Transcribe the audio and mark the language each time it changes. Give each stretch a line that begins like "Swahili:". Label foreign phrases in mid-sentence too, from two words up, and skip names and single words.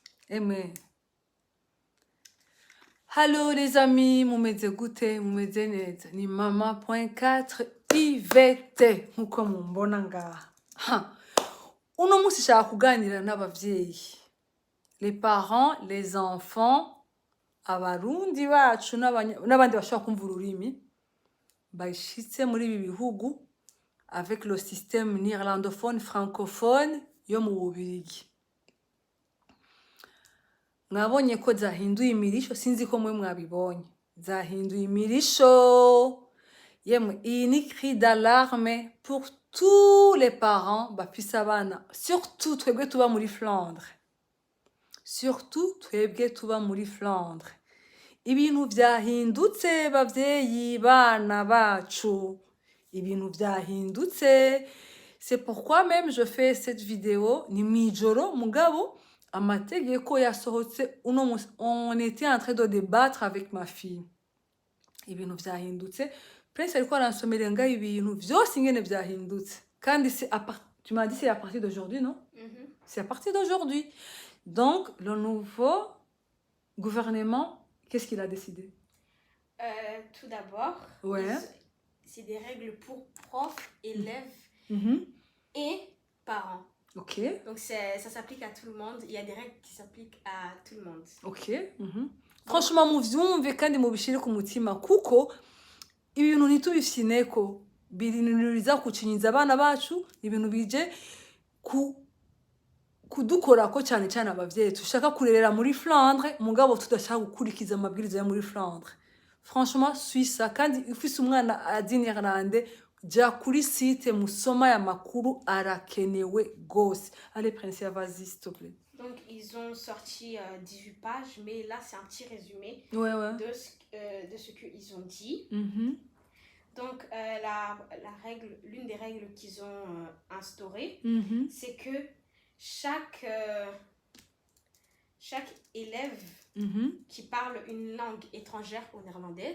French: Amen. Hello les amis,
Rundi: mumeze gute, mumeze neza. Ni mama.4 Yvette nkuko mumbona ngaha. Uno musi shaka kuganira n'abavyeyi.
French: Les parents, les enfants,
Rundi: abarundi bacu n'abandi bashaka kumva ururimi bashitse muri ibi bihugu
French: avec le système néerlandophone francophone
Rundi: yo mu Bubiligi. Mwabonye ko zahinduye imirisho, sinzi ko mwe mwabibonye. Zahinduye imirisho. Yemwe, iyi ni
French: cri d'alarme pour tous les parents
Rundi: bafise abana, surtout twebwe tuba muri Flandre. Surtout twebwe tuba muri Flandre. Ibintu vyahindutse bavyeyi bana bacu. Ibintu vyahindutse.
French: C'est pourquoi même je fais cette vidéo
Rundi: ni mwijoro mugabo amategeko yasohotse uno musi.
French: On était en train de débattre avec ma fille.
Rundi: Ibintu vyahindutse. Prince alikuwa aransomera nga ibintu vyose ingene vyahindutse.
French: Kandi c'est tu m'as dit c'est à partir d'aujourd'hui, non? C'est à partir d'aujourd'hui. Donc le nouveau gouvernement, qu'est-ce qu'il a décidé? Tout d'abord, ouais. C'est des règles pour profs, élèves et parents. Ok. Donc ça s'applique à tout le monde. Il y a des règles qui s'appliquent à tout le monde. Ok. Franchement,
Rundi: muvyumve kandi mubishire ku mutima kuko ibintu ntitubifineko birinuriza kucinyiza abana bacu, ibintu bije kudukorako cyane cyane abavyeyi tushaka kurerera muri Flandre mugabo tudashaka gukurikiza amabwiriza ya muri Flandre. Franchement, Suisse kandi ufise umwana azi Néerlandais ja kuri site musoma ya makuru arakenewe gose.
French: Allez Prince, vas-y s'il te plaît. Donc ils ont sorti 18 pages, mais là c'est un petit résumé de ce qu'ils ont dit. Donc l'une des règles qu'ils ont instaurées, c'est que chaque élève qui parle une langue étrangère au néerlandais,